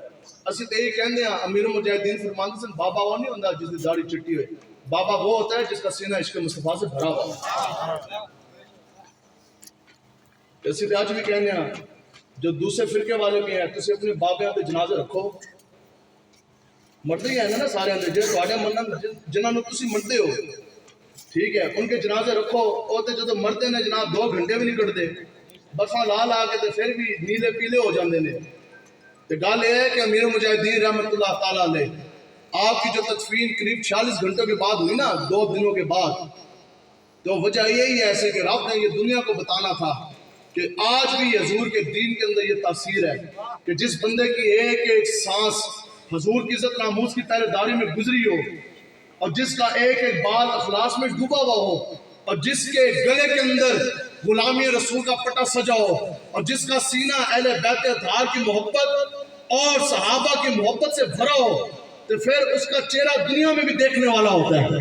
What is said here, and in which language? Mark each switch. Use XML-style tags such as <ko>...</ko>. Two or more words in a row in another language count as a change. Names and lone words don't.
<ur>اسی تو یہی کہنے ہیں، امیر المجاہدین فرماتے ہیں بابا وہ نہیں ہوتا جس کی داڑھی چٹی ہوئے، بابا وہ ہوتا ہے جس کا سینہ عشق مصطفیٰ سے بھرا ہوا۔ اسی تو آج بھی کہنے ہیں جو دوسرے فرقے والے بھی ہیں، تسی اپنے بابیاں کے جنازے رکھو، مردے ہی ہیں نا سارے اندر</ur> <pa>جو تواڈے منن جنہاں نوں تسی منتے ہو،</pa> <ur>ٹھیک ہے، ان کے جنازے رکھو۔</ur> <pa>وہ تو جدو مردے نے جناب 2 گھنٹے بھی نہیں کٹتے، برساں لا لا کے تے پھر بھی نیلے پیلے ہو جاندے نے۔</pa> <ur>تے گل یہ ہے کہ امیر المجاہدین رحمۃ اللہ تعالیٰ علیہ آپ کی جو تدفین قریب 46 گھنٹوں کے بعد ہوئی نا، 2 دنوں کے بعد، تو وجہ یہی ہے ایسے کہ رب نے یہ دنیا کو بتانا تھا کہ آج بھی حضور کے دین کے اندر یہ تاثیر ہے کہ جس بندے کی ایک ایک سانس حضور کی عزت ناموس کی پہرے داری میں گزری ہو، اور جس کا ایک ایک بال اخلاص میں ڈوبا ہوا ہو، اور جس کے گلے کے اندر غلامی رسول کا پٹا سجا ہو، اور جس کا سینہ اہل بیت اطہار کی محبت اور صحابہ کی محبت سے بھرا ہو، تو پھر اس کا چہرہ دنیا میں بھی دیکھنے والا ہوتا ہے۔</ur>